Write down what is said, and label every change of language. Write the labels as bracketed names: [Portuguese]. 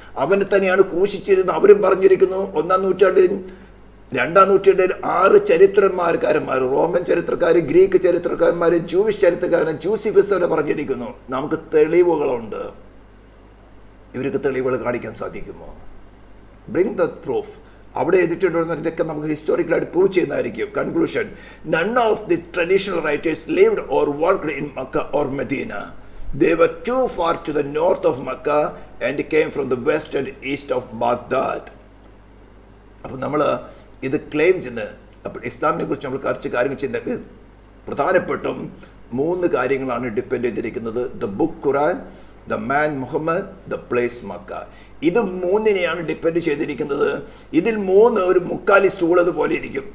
[Malayalam] അവനെ തന്നെയാണ് ക്രൂശിച്ചിരുന്നത്. അവരും പറഞ്ഞിരിക്കുന്നു. 1-ാം നൂറ്റാണ്ടിൽ 2-ാം നൂറ്റാണ്ടിൽ 6 ചരിത്രകാരന്മാർ, റോമൻ ചരിത്രക്കാർ, ഗ്രീക്ക് ചരിത്രകാരന്മാർ, ജൂവിഷ് ചരിത്രകാരൻ, ജൂസിഫിസ് പറഞ്ഞിരിക്കുന്നു. നമുക്ക് തെളിവുകളുണ്ട്. ഇവർക്ക് തെളിവുകൾ കാണിക്കാൻ സാധിക്കുമോ? [English] Bring the proof. [Malayalam] അവിടെ എഴുതിയിട്ടുണ്ടോ ഇതൊക്കെ നമുക്ക് ഹിസ്റ്റോറിക്കലായിട്ട് പ്രൂവ് ചെയ്യുന്നതായിരിക്കും. [English] Conclusion, none of the traditional writers lived or worked in Makkah or Medina. They were too far to the north of Makkah and came from the west and east of Baghdad. [Malayalam] അപ്പോൾ നമ്മൾ ഇത് claim ചെയ്യുന്നത്, അപ്പോൾ ഇസ്ലാമിനെ കുറിച്ച് നമ്മൾ കുറച്ച് കാര്യങ്ങൾ ചെയ്യുന്നത് പ്രധാനപ്പെട്ടും 3 കാര്യങ്ങളാണ് ഡിപ്പെൻഡ് ചെയ്തിരിക്കുന്നത്: [English] The book Quran, the man Muhammad, the place Makkah. [Malayalam] ഇത് 3നെയാണ് ഡിപ്പെൻഡ് ചെയ്തിരിക്കുന്നത്. ഇതിൽ 3 ഒരു മുക്കാലി സ്റ്റൂളത് പോലെ ഇരിക്കും.